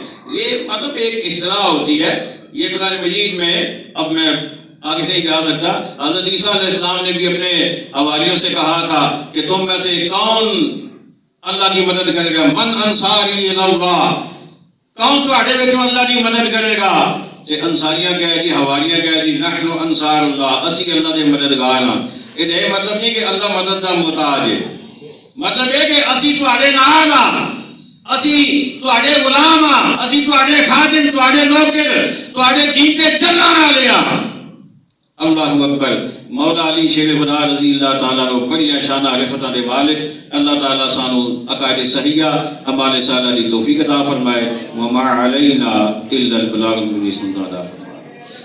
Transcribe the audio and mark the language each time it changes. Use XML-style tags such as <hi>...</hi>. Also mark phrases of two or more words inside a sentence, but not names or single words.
<ur>یہ مطلب ایک اصطلاح ہوتی ہے. یہ قرآن مجید میں, اب میں آگے نہیں جا سکتا, حضرت عیسیٰ علیہ السلام نے بھی اپنے حواریوں سے کہا تھا کہ تم میں سے کون اللہ کی مدد کرے گا,</ur> <ar>من انصاری اللہ,</ar> <pa>کون تواڈے وچوں اللہ کی مدد کرے گا؟ تے انصاریاں کہے جی, حواریاں کہے جی</pa> <ar>نحن انصار اللہ,</ar> <pa>اسی اللہ دے مددگار ہاں. یہ مطلب نہیں کہ اللہ مدد دا محتاج ہے, مطلب یہ کہ اسی تواڈے نال ہاں, اسی تواڈے غلام ہاں, اسی تواڈے خادم, تواڈے نوکر, تواڈے دین تے چلن والے ہاں.</pa> <ar>اللہ اکبر.</ar> <pa>مولا علی شیر خدا</pa> <ar>رضی اللہ تعالیٰ عنہ</ar> <pa>بڑی شانہ عرفتہ دے مالک. اللہ تعالیٰ سانو عقائد صحیحہ ہمارے سالہ دی توفیق عطا فرمائے.</pa> <ar>وما علینا الا البلاغ المبین.</ar> <pa>عطا فرمائے.</pa>